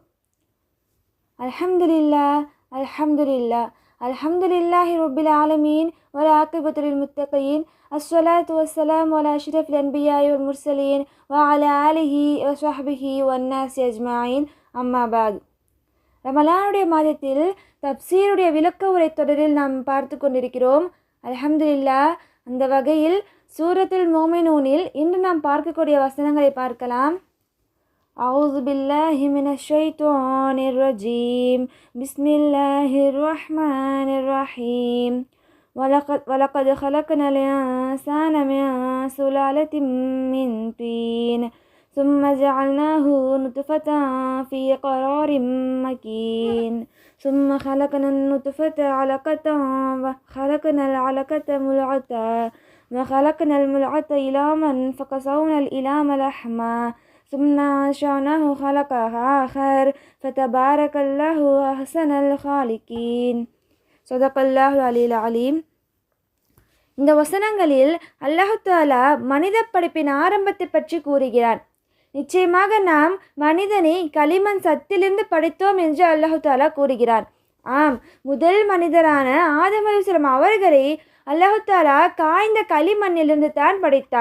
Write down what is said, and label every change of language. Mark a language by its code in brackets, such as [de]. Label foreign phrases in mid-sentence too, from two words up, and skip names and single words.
[ar] الحمد لله رب العالمين والعاقبة للمتقين. الصلاة والسلام على أشرف الأنبياء والمرسلين وعلى آله وصحبه والناس أجمعين. أما بعد. [ta] ரமலானுடைய மாதத்தில் தப்சீருடைய விளக்க உரை தொடரில் நாம் பார்த்து கொண்டிருக்கிறோம். அல்ஹம்துலில்லாஹ். அந்த வகையில் சூரத்துல் மோமினூனில் இன்று நாம் பார்க்கக்கூடிய வசனங்களை பார்க்கலாம். [ar] أعوذ بالله من الشيطان الرجيم. بسم الله الرحمن الرحيم. ولقد خلقنال الإنسان من سلالة من طين ثم جعلناه نطفة في قرار مكين ثم خلقنا النطفة علقة وخلقنا العلقة مضغة وخلقنا المضغة عظاما فكسونا العظام لحما ثم أنشأناه خلقا آخر فتبارك الله أحسن الخالقين. صدق الله العلي العليم. [ta] இந்த வசனங்களில் அல்லாஹ் தஆலா மனித படைப்பின் ஆரம்பத்தை பற்றி கூறுகிறான். நிச்சயமாக நாம் மனிதனை களிமண் சத்திலிருந்து படைத்தோம் என்று அல்லாஹ் தஆலா கூறுகிறான். ஆம், முதல் மனிதரான ஆதம் அலைஹிஸ்ஸலாம் அவர்களை அல்லாஹ் தஆலா காய்ந்த களிமண்ணிலிருந்து தான் படைத்தான்.